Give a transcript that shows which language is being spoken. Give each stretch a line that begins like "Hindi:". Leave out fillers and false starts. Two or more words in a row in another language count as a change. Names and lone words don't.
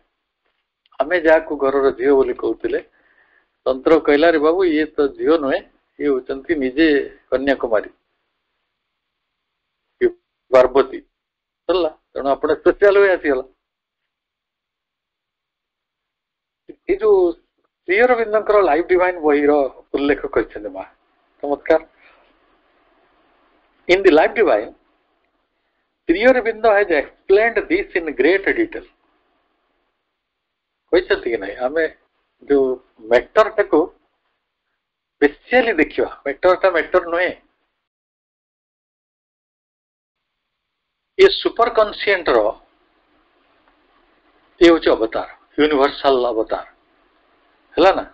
Odia: ଆମେ ଯାହାକୁ ଘରର ଝିଅ ବୋଲି କହୁଥିଲେ, ତନ୍ତ୍ର କହିଲା ରେ ବାବୁ ଇଏ ତ ଝିଅ ନୁହେଁ, ଇଏ ହଉଛନ୍ତି ନିଜେ କନ୍ୟାକୁମାରୀ ପାର୍ବତୀ, ହେଲା। ତେଣୁ ଆପଣ
English: special way
Odia: ଆସିଗଲା। ଏଇ ଯୋଉ ଶ୍ରୀ ଅରବିନ୍ଦଙ୍କର ଲାଇଫ ଡିଭାଇନ ବହିର ଉଲ୍ଲେଖ କରିଛନ୍ତି ମା, ଚମତ୍କାର।
English: In the Life Divine, Sri Aurobindo has explained this in great detail.
Odia: କହିଛନ୍ତି କି ନାହିଁ? ଆମେ ଯୋଉ ମ୍ୟାଟରଟାକୁ ସ୍ପେସିଆଲି ଦେଖିବା, ମ୍ୟାଟରଟା ମ୍ୟାଟର ନୁହେଁ, ଏ
English: super conscient
Odia: ଇଏ ହଉଛି ଅବତାର, ୟୁନିଭର୍ସାଲ ଅବତାର, ହେଲା ନା।